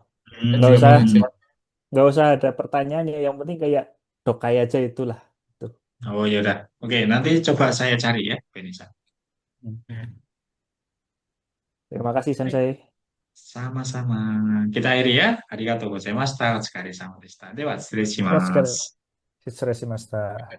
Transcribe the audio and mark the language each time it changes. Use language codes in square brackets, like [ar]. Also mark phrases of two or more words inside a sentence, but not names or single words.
[id] Hmm, Nggak juga usah boleh sih. nggak usah ada pertanyaannya. Yang penting kayak dokai aja itulah. Tuh. oh ya udah. Oke, nanti coba saya cari ya, Benisa. Hmm. Ya. Terima kasih Baik, Sensei. sama-sama. Kita akhiri ya. [ja] ありがとうございました。お疲れ様でした. Dewa, 失礼し [id] Terus [ja] ます。失礼しました。